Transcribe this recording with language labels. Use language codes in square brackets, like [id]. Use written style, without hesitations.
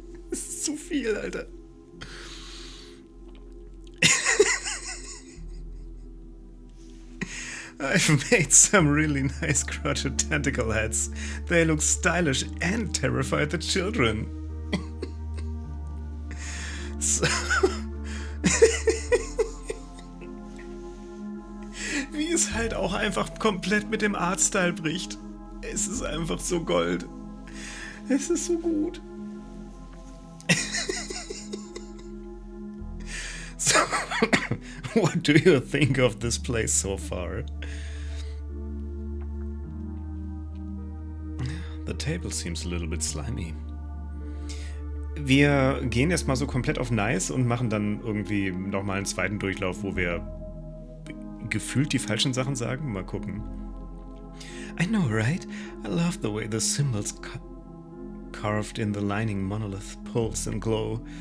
[de] Das ist zu viel, Alter. [en] I've made some really nice crotchet tentacle heads. They look stylish and terrify the children. [de] So wie es halt auch einfach komplett mit dem Artstyle bricht. Es ist einfach so Gold. Es ist so gut. [en] So, what do you think of this place so far? The table seems a little bit slimy. [de] Wir gehen erstmal so komplett auf Nice und machen dann irgendwie nochmal einen zweiten Durchlauf, wo wir gefühlt die falschen Sachen sagen. Mal gucken. [en] I know, right? I love the way the symbols carved in the lining monolith pulse and glow.